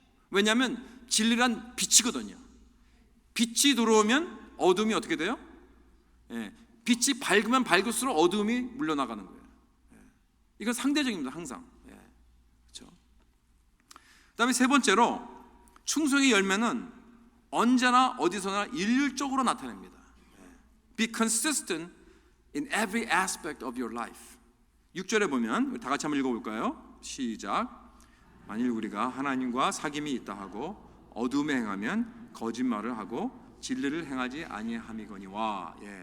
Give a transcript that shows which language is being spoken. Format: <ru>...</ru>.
<ko>왜냐하면 진리란 빛이거든요. 빛이 들어오면 어둠이 어떻게 돼요? 빛이 밝으면 밝을수록 어둠이 물러나가는 거예요. 이건 상대적입니다. 항상. 그렇죠? 그다음에 세 번째로, 충성의 열매는 언제나 어디서나 일률적으로 나타납니다.</ko> <en>Be consistent in every aspect of your life.</en> <ko>6절에 보면 다 같이 한번 읽어볼까요? 시작. 만일 우리가 하나님과 사귐이 있다 하고 어둠에 행하면 거짓말을 하고 진리를 행하지 아니함이거니와.</ko>